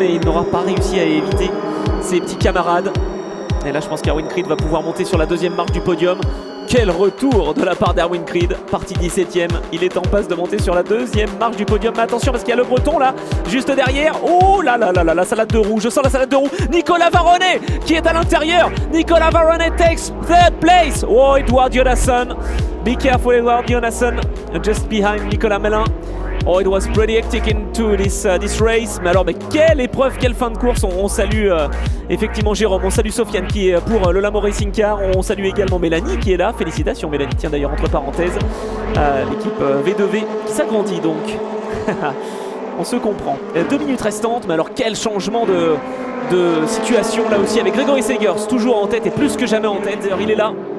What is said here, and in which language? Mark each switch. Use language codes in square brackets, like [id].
[fr] Mais il n'aura pas réussi à éviter ses petits camarades. Et là, je pense qu'Erwin Creed va pouvoir monter sur la deuxième marche du podium. Quel retour de la part d'Erwin Creed, parti 17e. Il est en passe de monter sur la deuxième marche du podium. Mais attention parce qu'il y a le breton là, juste derrière. Oh là là là là, la salade de roue, je sens la salade de roue. Nicolas Varone qui est à l'intérieur. [en] Nicolas Varone takes third place. Oh, Edward Jonasson. Be careful, Edward Jonasson, just behind Nicolas Melin. Oh, it was pretty hectic into this race. [fr] Mais alors, mais quelle épreuve, quelle fin de course. On salue effectivement Jérôme, on salue Sofiane qui est pour le Lambo Racing Car. On salue également Mélanie qui est là. Félicitations Mélanie, tiens d'ailleurs entre parenthèses. L'équipe V2V qui s'agrandit donc. On se comprend. 2 minutes restantes, mais alors quel changement de situation là aussi avec Grégory Segers toujours en tête et plus que jamais en tête. D'ailleurs, il est là.